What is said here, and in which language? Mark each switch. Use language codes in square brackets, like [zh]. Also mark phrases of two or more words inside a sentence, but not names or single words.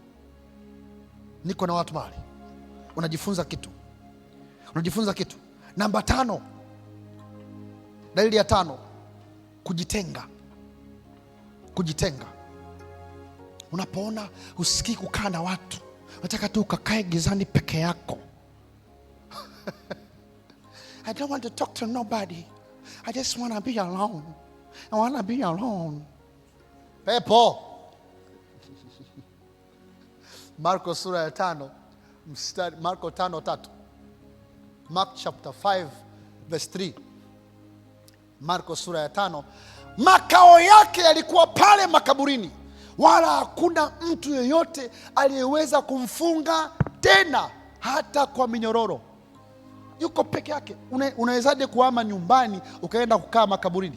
[sw] Niko na watu mahali. Unajifunza kitu. Namba 5. Dalili ya 5. Kujitenga. Unapoona usikii kukaa na watu, unataka tu ukakae gizani peke yako. [en] I don't want to talk to nobody. I just want to be alone. [sw] Pepo. Marko sura ya 5 mstari, Marko 5:3. [en] Mark chapter 5 verse 3. [sw] Marko sura ya 5. Makao yake yalikuwa pale makaburini, wala hakuna mtu yeyote aliyeweza kumfunga tena hata kwa minyororo. Yuko peke yake. Unawezaje kuhama nyumbani ukaenda kukaa makaburini?